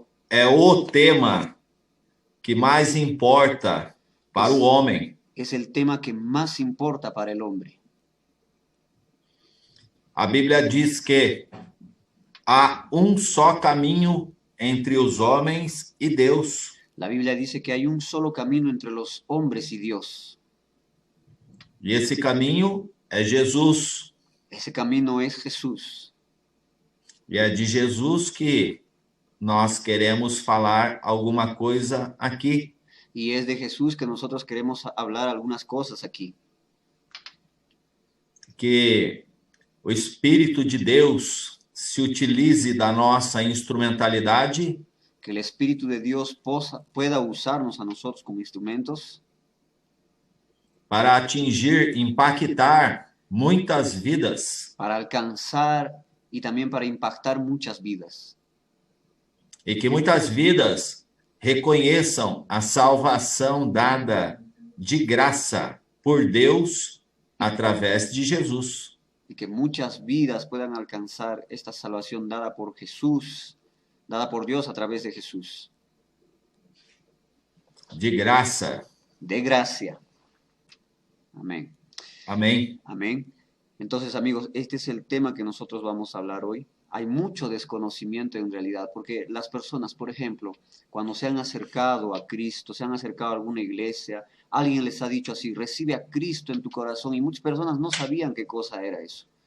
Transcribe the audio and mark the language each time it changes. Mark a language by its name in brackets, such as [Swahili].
[Portuguese] É o tema que mais importa para o homem. [Spanish] Es el tema que más importa para el hombre. [Portuguese] A Bíblia diz que há um só caminho entre os homens e Deus. [Spanish] La Biblia dice que hay un solo camino entre los hombres y Dios. [Portuguese] E esse caminho é Jesus. [Spanish] Ese camino es Jesús. [Portuguese] E é de Jesus que nós queremos falar alguma coisa aqui. [Spanish] Y es de Jesús que nosotros queremos hablar algunas cosas aquí. [Portuguese] Que o Espírito de Deus se utilize da nossa instrumentalidade. [Spanish] Que el Espíritu de Dios pueda usarnos a nosotros como instrumentos. [Portuguese] Para atingir, impactar muitas vidas. [Spanish] Para alcanzar y también para impactar muchas vidas. [Portuguese] E que muitas vidas reconheçam a salvação dada de graça por Deus através de Jesus. [Spanish] Y que muchas vidas puedan alcanzar esta salvación dada por Jesús, dada por Dios a través de Jesús. [Portuguese] De graça. [Spanish] De gracia. Amén. Amén. Amén. Entonces, amigos, este es el tema que nosotros vamos a hablar hoy. Hay mucho desconocimiento en realidad, porque las personas, por ejemplo, cuando se han acercado a Cristo, se han acercado a alguna iglesia, alguien les ha dicho así, recibe a Cristo en tu corazón, y muchas personas no sabían qué cosa era eso.